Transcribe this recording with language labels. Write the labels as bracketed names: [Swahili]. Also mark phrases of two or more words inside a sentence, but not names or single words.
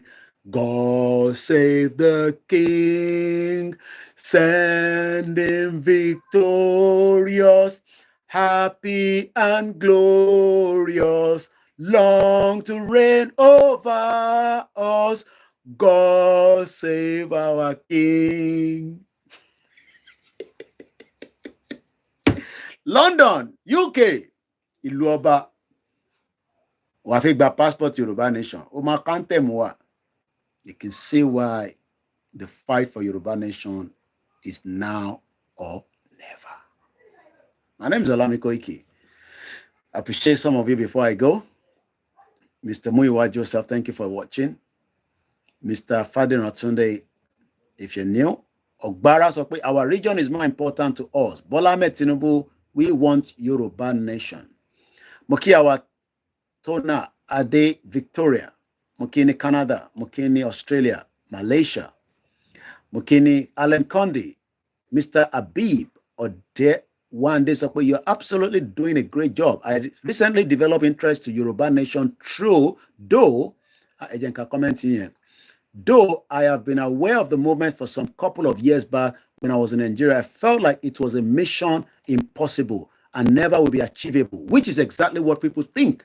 [English] God save the King, send him victorious, happy and glorious, long to reign over us. God save our King. London, UK, [Yoruba] ìlú ọba, wàá fi gba passport Yoruba nation. O ma kantem wa. [English] You can see why the fight for Yoruba nation is now or never. My name is OLAYOMI KOIKI. I appreciate some of you before I go. Mr. Muyiwa Joseph, thank you for watching. Mr. Fadin Otunde, if you're new, [Yoruba] Ogbara sọ pé [English] our region is more important to us. Bola Ahmed Tinubu, we want Yoruba nation. Moki our Tona Ade Victoria, Mokini Canada, Mokini Australia, Malaysia, Mokini Alan Condi, Mr. Abib Ode one day [Yoruba] sọ pé [English] you're absolutely doing a great job. I recently developed interest to Yoruba nation through, though I have been aware of the movement for some couple of years back when I was in Nigeria. I felt like it was a mission impossible and never will be achievable, which is exactly what people think.